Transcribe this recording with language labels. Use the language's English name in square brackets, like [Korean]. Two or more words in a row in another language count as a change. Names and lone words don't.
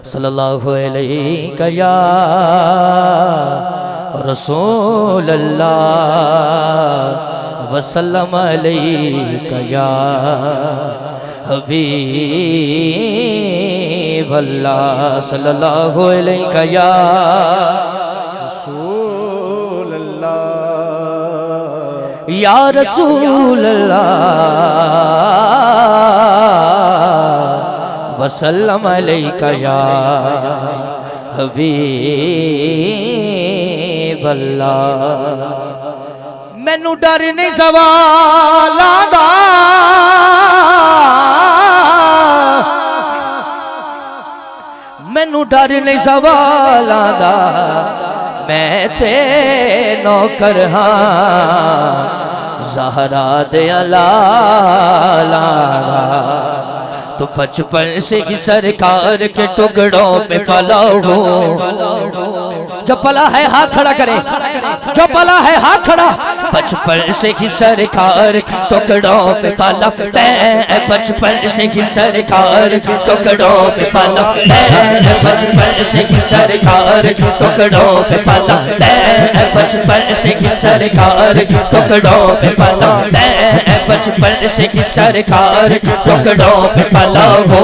[Arabic] صلى الله عليه يا رسول الله وسلم عليك يا حبيب الله صلى الله عليه يا رسول الله يا رسول الله وسلم عليك يا حبيب الله. [Punjabi] مینوں ڈر نہیں سوالاں دا، مینوں ڈر نہیں سوالاں دا، میں تے نوکر ہاں زہرا دے لالاں. [Urdu] تو بچپن سے ہی سرکار کے ٹکڑوں پہ پلا ہو. جو پلا ہے ہاتھ کھڑا کرے، جو پلا ہے ہاتھ کھڑا. بچپن سے ہی سرکار کے ٹکڑوں پہ پلا، بچپن سے ہی سرکار کے ٹکڑوں پہ پلا، بچپن سے ہی سرکار کے ٹکڑوں پہ پلا، بچپن سے ہی سرکار کے ٹکڑوں پہ پلا، بچپن سے ہی سرکار کے ٹکڑوں پہ پلا ہو.